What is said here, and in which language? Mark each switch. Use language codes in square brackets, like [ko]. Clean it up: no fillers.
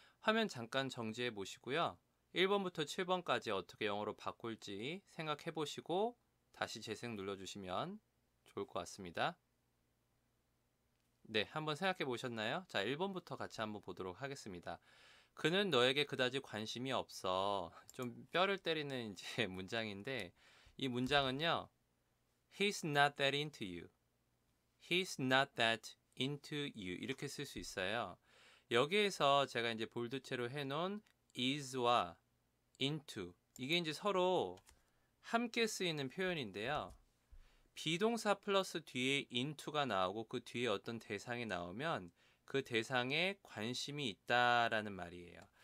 [ko] 화면 잠깐 정지해 보시고요. 1번부터 7번까지 어떻게 영어로 바꿀지 생각해 보시고 다시 재생 눌러주시면 좋을 것 같습니다. 네, 한번 생각해 보셨나요? 자, 1번부터 같이 한번 보도록 하겠습니다. 그는 너에게 그다지 관심이 없어. 좀 뼈를 때리는 이제 문장인데 이 문장은요. [en] He's not that into you. He's not that into you [ko] 이렇게 쓸 수 있어요. 여기에서 제가 이제 볼드체로 해놓은 is와 into 이게 이제 서로 함께 쓰이는 표현인데요. 비동사 플러스 뒤에 into가 나오고 그 뒤에 어떤 대상이 나오면 그 대상에 관심이 있다라는 말이에요.